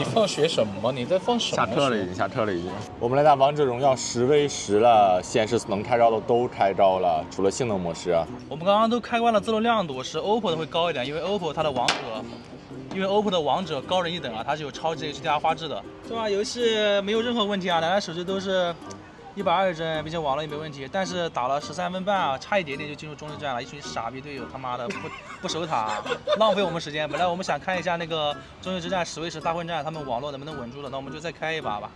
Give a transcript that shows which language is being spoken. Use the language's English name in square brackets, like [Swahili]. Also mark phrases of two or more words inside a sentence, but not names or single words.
[Chinese] 你放學什麼？你在放什麼？下課了已經，下課了已經。我們來打王者榮耀10v10了，顯示能開招的都開招了，除了性能模式啊。我們剛剛都開關了自動亮度，是 OPPO 的會高一點，因為 OPPO 它的OPPO 的王者高人一等啊，它是有超級 HDR 畫質的。這把遊戲沒有任何問題啊，兩台手機都是120幀，並且網絡也沒問題，但是打了13分半啊，差一點點就進入終局戰了，一群傻逼隊友他媽的不守塔，浪費我們時間。本來我們想看一下那個終局之戰10v10大混戰，他們網絡能不能穩住的，那我們就再開一把吧。